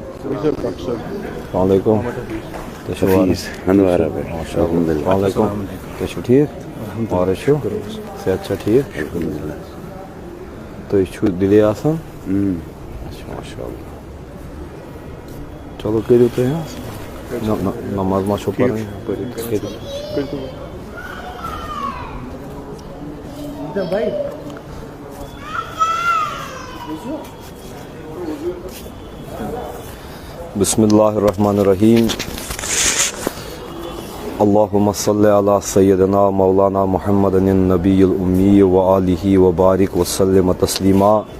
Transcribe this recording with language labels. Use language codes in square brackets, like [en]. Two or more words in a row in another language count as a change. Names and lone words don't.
[ar] السلام علیکم السلام علیکم [ks] ٹھیک اور صحت چھا ٹھیک تُہۍ چھُو دِلہِ آسان اچھا ماشاء اللہ چلو کٔرِو تُہۍ حظ نماز ما چھو پرٕنۍ [ar] بسم اللہ الرحمن الرحیم اللہم صلی علی سیدنا مولانا محمد النبی الامی وآلہ وبارک وسلم تسلیما.